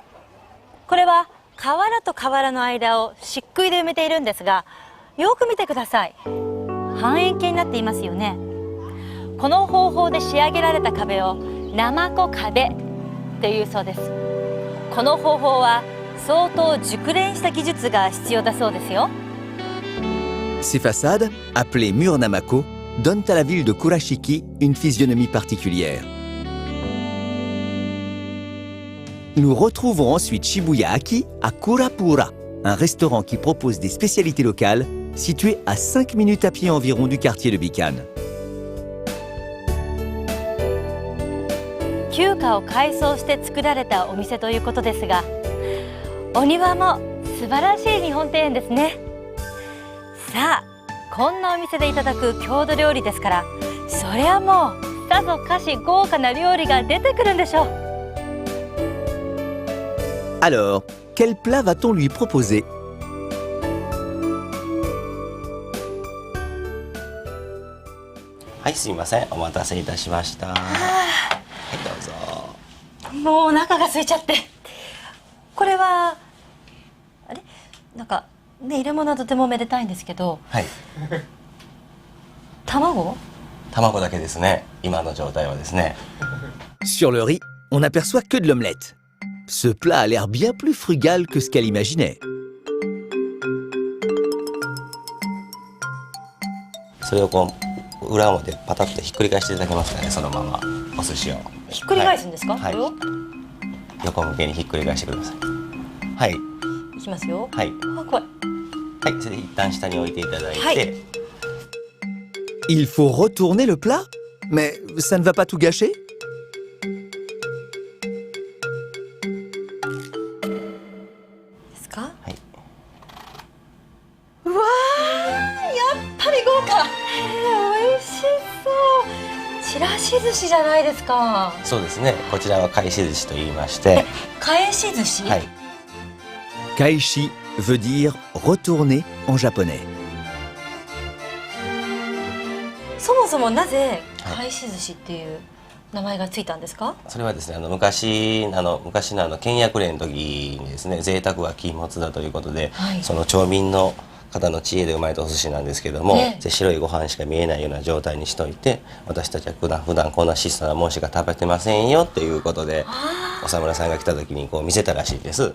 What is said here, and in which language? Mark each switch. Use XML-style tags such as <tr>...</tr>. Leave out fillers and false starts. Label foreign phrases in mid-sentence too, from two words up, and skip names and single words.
<ja>これは瓦と瓦の間を漆喰で埋めているんですが、よく見てください。半円形になっていますよね。この方法で仕上げられた壁をなまこ壁というそうです。この方法は相当熟練した技術が必要だそうですよ。</ja> <fr>Ces façades, appelées murs Namako, donnent à la ville de Kurashiki une physionomie particulière. Nous retrouvons ensuite Shibuya Aki à Kurapura, un restaurant qui propose des spécialités locales situé à 5 minutes à pied environ du quartier de Bikan.</fr> <ja>旧家を改装して作られたお店ということですが、お庭も素晴らしい日本庭園ですね。さあ、こんなお店でいただく郷土料理ですから、そりゃもうさぞかし豪華な料理が出てくるんでしょう。</ja> <fr>Alors, quel plat va-t-on lui proposer?</fr> <ja>はい、すいません。お待たせいたしました。はい、どうぞ。もうお腹が空いちゃって。これはあれ、なんかね、入れ物はとてもめでたいんですけど、はい。卵卵だけですね。今の状態はですね。</ja> <fr>Sur le riz, on n'aperçoit que de l'omelette. Ce plat a l'air bien plus frugal que ce qu'elle imaginait.</fr> <ja>それをこう裏表パタッとひっくり返していただけますかね、そのままお寿司を。ひっくり返すんですか、はい。これを横向けにひっくり返してください。はい。いきますよ。はい。あ、怖い。はい。それで一旦下に置いていただいて。はい。</ja> <fr>Il faut retourner le plat? Mais ça ne va pas tout gâcher?</fr> <ja>ですか？はい。うわー、やっぱり豪華。美味しそう。ちらし寿司じゃないですか。そうですね。こちらは返し寿司と言いまして。返し寿司？はい。</ja> <fr>Kaishi veut dire retourner en japonais.</fr> <ja>そもそもなぜ返し寿司っていう名前がついたんですか？それはですね、昔の倹約令の時にですね、贅沢は禁物だということで、はい、その町民の方の知恵で生まれたお寿司なんですけども、白いご飯しか見えないような状態にしといて、私たちは普段こんな質素なもんしか食べてませんよっていうことで、お侍さんが来た時にこう見せたらしいです。</ja>